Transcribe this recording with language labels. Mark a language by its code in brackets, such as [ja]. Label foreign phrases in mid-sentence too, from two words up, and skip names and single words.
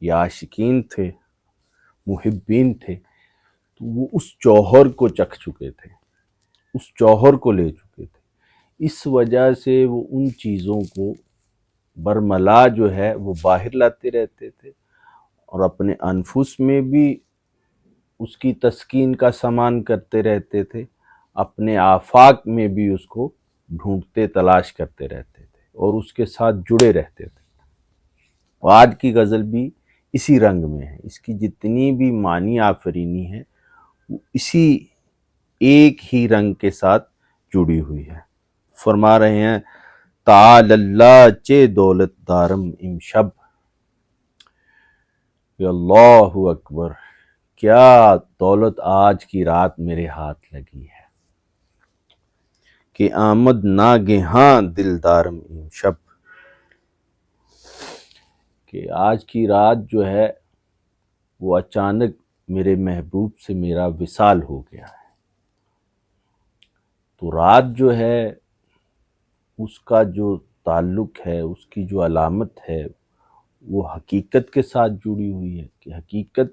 [ur] یہ عاشقین تھے، محبین تھے، تو وہ اس جوہر کو چکھ چکے تھے، اس جوہر کو لے چکے تھے، اس وجہ سے وہ ان چیزوں کو برملا جو ہے وہ باہر لاتے رہتے تھے، اور اپنے انفس میں بھی اس کی تسکین کا سامان کرتے رہتے تھے، اپنے آفاق میں بھی اس کو ڈھونڈتے تلاش کرتے رہتے تھے اور اس کے ساتھ جڑے رہتے تھے۔ اور آج کی غزل بھی اسی رنگ میں ہے، اس کی جتنی بھی معنی آفرینی ہے وہ اسی ایک ہی رنگ کے ساتھ جڑی ہوئی ہے۔ فرما رہے ہیں [fa] تعالی اللہ چے دولت دارم امشب، [ur] یا [ar] اللہ اکبر، [ur] کیا دولت آج کی رات میرے ہاتھ لگی ہے کہ [fa] آمد ناگہاں دلدارم امشب، [ur] کہ آج کی رات جو ہے وہ اچانک میرے محبوب سے میرا وصال ہو گیا ہے۔ تو رات جو ہے اس کا جو تعلق ہے، اس کی جو علامت ہے وہ حقیقت کے ساتھ جڑی ہوئی ہے، کہ حقیقت